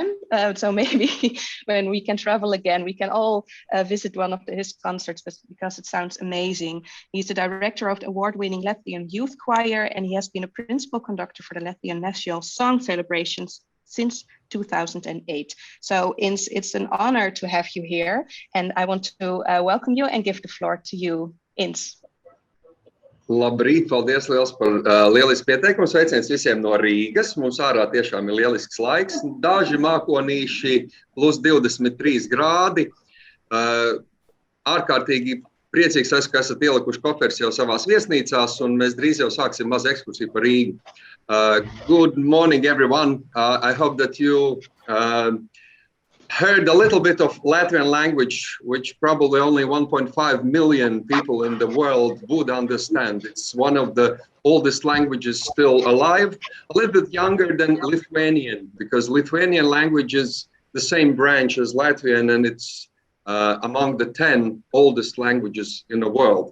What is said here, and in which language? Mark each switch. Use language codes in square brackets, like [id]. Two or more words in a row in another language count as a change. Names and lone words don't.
[en] So maybe when we can travel again, we can all visit one of his concerts because it sounds amazing. He's the director of the award-winning Latvian Youth Choir, and he has been a principal conductor for the Latvian National Song Celebrations since 2008. So it's an honor to have you here, and I want to welcome you and give the floor to you, Ints. [lv] Labrīt, paldies liels par lielisku pieteikumu. Sveiciens visiem no Rīgas. Mums ārā tiešām ir lielisks laiks. Daži mākonīši plus 23 grādi. Ārkārtīgi priecīgs esmu, ka esat ielikuši koferis jau savās viesnīcās, un mēs drīz jau sāksim mazu ekskursiju par Rīgu. [en] Good morning, everyone. I hope that you heard a little bit of Latvian language, which probably only 1.5 million people in the world would understand. It's one of the oldest languages still alive, a little bit younger than Lithuanian, because Lithuanian language is the same branch as Latvian, and it's among the 10 oldest languages in the world.